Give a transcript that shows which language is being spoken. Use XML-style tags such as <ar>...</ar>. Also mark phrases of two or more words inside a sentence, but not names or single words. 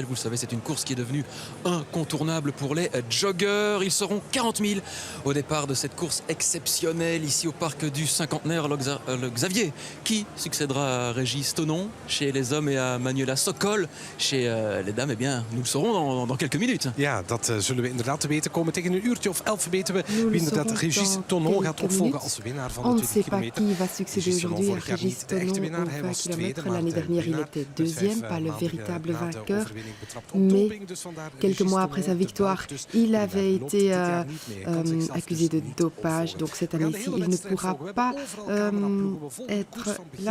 <fr>Vous le savez, c'est une course qui est devenue incontournable pour les joggeurs. Ils seront 40 000 au départ de cette course exceptionnelle ici au parc du cinquantenaire. Le Xavier qui succédera à Régis Tonon chez les hommes et à Manuela Sokol chez les dames. Eh bien, nous le saurons dans quelques minutes.</fr> <nl>Ja, dat zullen we inderdaad te weten komen. Tegen een uurtje of 11 weten we wie inderdaad Régis Tonon gaat opvolgen als winnaar van de 20 kilometer.</nl> <fr>Qui va succéder aujourd'hui à Régis Tonon aux 20 km. L'année dernière, il était deuxième, pas le véritable vainqueur. Mais quelques mois après sa victoire, il avait été accusé de dopage. Donc cette année-ci, il ne pourra pas être là.</fr>